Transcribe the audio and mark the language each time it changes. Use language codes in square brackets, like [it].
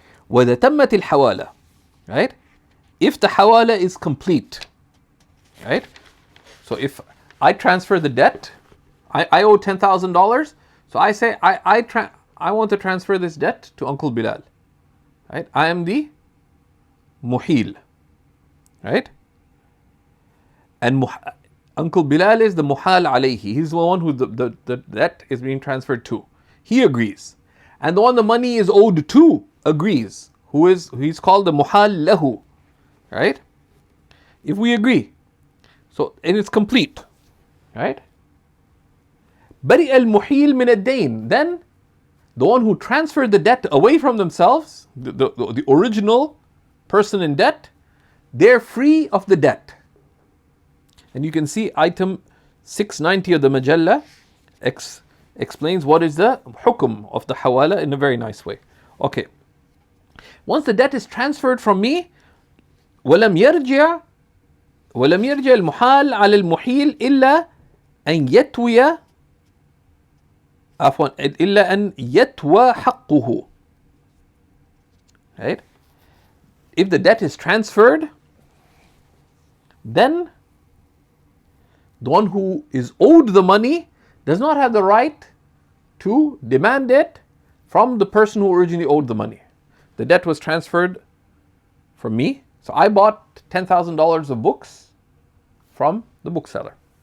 [ar] وَإِذَا تَمَّتِ الْحَوَالَةِ, right? [en] If the hawala is complete, right? So if I transfer the debt, I owe $10,000, so I say I want to transfer this debt to Uncle Bilal, right? I am the muhil, right? And Uncle Bilal is the muhal alayhi. He's the one who the debt is being transferred to. He agrees. And the one the money is owed to agrees. He's called the muhal lahu, right? If we agree. So, and it's complete, right? [ar] Bari al-muhil min ad-dain. [en] Then, the one who transferred the debt away from themselves, the original person in debt, they're free of the debt. And you can see item 690 of the Majalla explains what is the hukum of the hawala in a very nice way. Okay. Once the debt is transferred from me, [ar] ولم يرجع المحال على المحيل إلا أن يتوي عفوا إلا أن يتوى حقه. [en] Right? If the debt is transferred, then the one who is owed the money does not have the right to demand it from the person who originally owed the money. The debt was transferred from me. So I bought $10,000 of books from the bookseller.